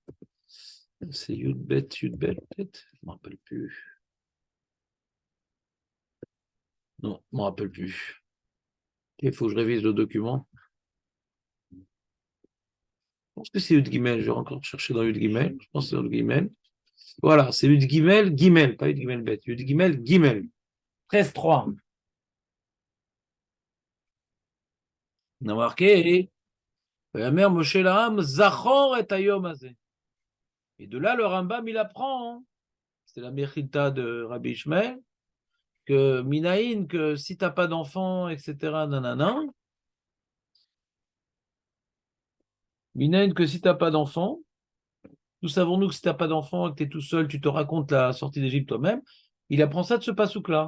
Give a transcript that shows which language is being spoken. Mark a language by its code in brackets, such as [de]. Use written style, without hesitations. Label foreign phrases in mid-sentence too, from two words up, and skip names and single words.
[fr] C'est [he] יוד בית, [fr] peut-être? Je ne me rappelle plus. Non, je ne me rappelle plus. Il faut que je révise le document. Je pense que c'est [he] יוד גימל. [fr] Je vais encore chercher dans [he] יוד גימל. [fr] Je pense que c'est [he] יוד גימל. [fr] Voilà, c'est [he] יוד גימל, גימל, [fr] pas [he] יוד גימל [fr] bête. [he] יוד גימל, גימל. [fr] 13-3. On a marqué [he] ויאמר משה אל העם, זכור [fr] et [he] היום הזה. [fr] Et de là, le Rambam, il apprend, hein. C'est la Mechilta de Rabbi Ishmael, que Minaïn, que si tu n'as pas d'enfant, etc., nanana, Minaïn, que si tu n'as pas d'enfant, nous savons-nous que si tu n'as pas d'enfant et que tu es tout seul, tu te racontes la sortie d'Égypte toi-même, il apprend ça de ce pasouk-là.